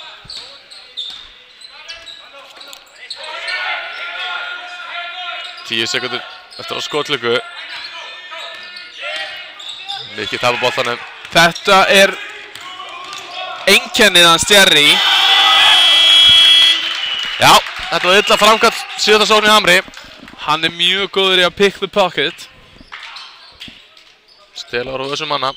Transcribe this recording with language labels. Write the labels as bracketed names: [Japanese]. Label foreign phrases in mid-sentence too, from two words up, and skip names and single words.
[Icelandic] Tíu sekundur eftir á skotlöku. Mikið tapar boltanum. Þetta er einkennið hans Jerry. Já, þetta var illa framkvæmt síðan sókn í Hamri. Hann er mjög góður í að [English] pick the pocket. [Icelandic] Stela á þessum manna.